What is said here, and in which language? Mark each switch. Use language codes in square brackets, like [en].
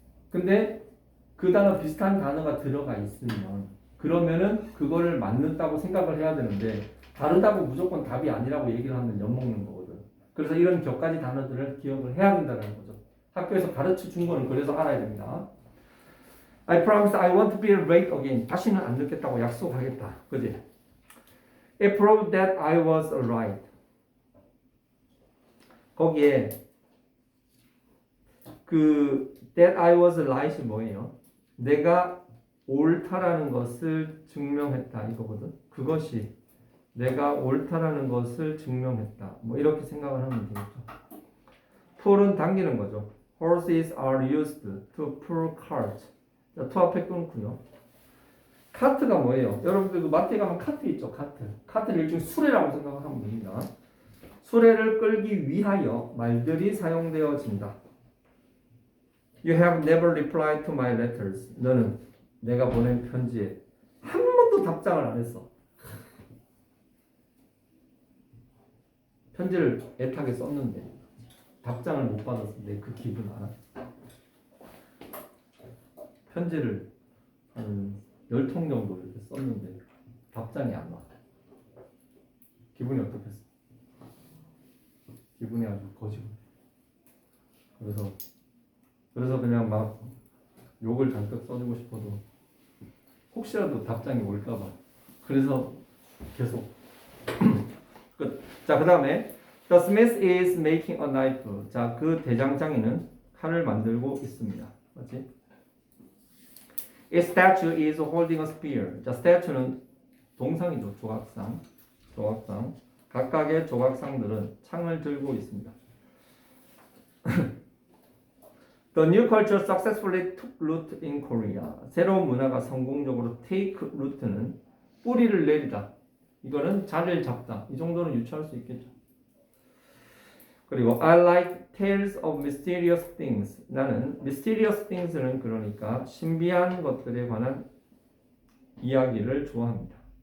[ko] 근데 그 단어 비슷한 단어가 들어가 있으면 그러면은 그거를 맞는다고 생각을 해야 되는데 다르다고 무조건 답이 아니라고 얘기를 하면 엿먹는 거거든. 그래서 이런 몇 가지 단어들을 기억을 해야 된다는 거죠. 학교에서 가르쳐 준 거는 그래서 알아야 됩니다. [en] I promise I won't be late again. [ko] 다시는 안 늦겠다고 약속하겠다. 그지? [en] It proved that I was right. [ko] 거기에 그 [en] that I was right [ko] 이 뭐예요? 내가 옳다라는 것을 증명했다 이거거든. 그것이 내가 옳다라는 것을 증명했다. 뭐 이렇게 생각을 하면 되겠죠. pull은 당기는 거죠. [en] Horses are used to pull carts. [ko] 자, to 앞에 끊고요. 카트가 뭐예요? 여러분들 그 마트에 가면 카트 있죠. 카트. 카트는 일종의 수레라고 생각을 하면 됩니다. 수레를 끌기 위하여 말들이 사용되어진다. [en] You have never replied to my letters. [ko] 너는 내가 보낸 편지에 한 번도 답장을 안 했어. 편지를 애타게 썼는데 답장을 못 받았을 때 그 기분 알아? 편지를 한 10통 정도 이렇게 썼는데 답장이 안 와. 기분이 어떻겠어? 기분이 아주 거지고. 그래서 그냥 막 욕을 잔뜩 써주고 싶어도 혹시라도 답장이 올까봐. 그래서 계속 끝. 자, 그 다음에 [en] The smith is making a knife. [ko] 자, 그 대장장이는 칼을 만들고 있습니다. 맞지? [en] Its statue is holding a spear. [ko] 자, statue는 동상이죠. 조각상. 각각의 조각상들은 창을 들고 있습니다. [en] The new culture successfully took root in Korea. [ko] 새로운 문화가 성공적으로 [en] take root [ko] 는 뿌리를 내리다. 이거는 자리를 잡다. 이 정도는 유추할 수 있겠죠. [en] 그리고 I like tales of mysterious things. [ko] 나는 [en] mysterious things [ko] 는 그러니까 신비한 것들에 관한 이야기를 좋아합니다.